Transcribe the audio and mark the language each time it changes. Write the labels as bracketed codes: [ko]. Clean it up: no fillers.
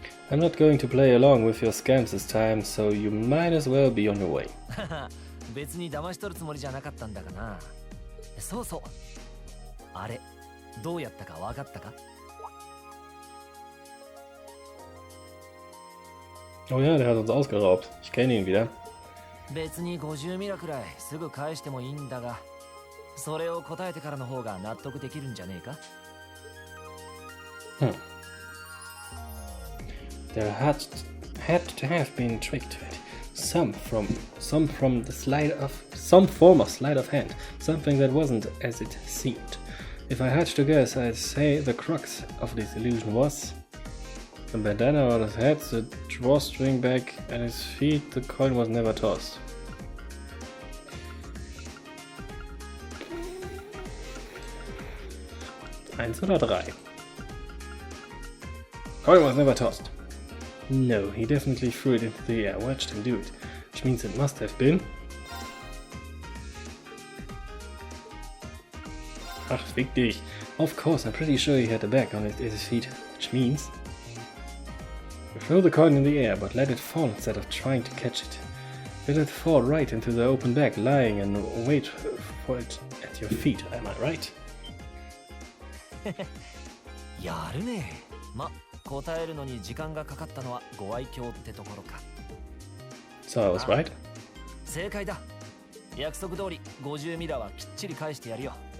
[en] I'm not going to play along with your scams this time, so you might as well be on your way. [ja] 別に騙し取るつもりじゃなかったんだがな。そうそう。あれ、どうやったか分かったか？ [de] Oh ja, der hat uns ausgeraubt. Ich kenne ihn wieder. [ja] 別に50ミラくらいすぐ返してもいいんだが、それを答えてからの方が納得できるんじゃねえか？ [en] There had to have been trick to it. Some form of sleight of hand. Something that wasn't as it seemed. If I had to guess, I'd say the crux of this illusion was the bandana on his head, the drawstring back at his feet, the coin was never tossed. [de] Eins oder drei? [en] Coin was never tossed. No, he definitely threw it into the air. I watched him do it, which means it must have been. [de] Ach, fick dich. [en] Of course, I'm pretty sure he had the bag on his feet, which means you throw the coin in the air, but let it fall instead of trying to catch it. Let it fall right into the open bag, lying, and wait for it at your feet. Am I right? [ja] やるね。ま、答えるのに時間がかかったのはご愛嬌ってところか。 [en] So I was right? [ja] 正解だ。約束通り50ミラはきっちり返してやるよ。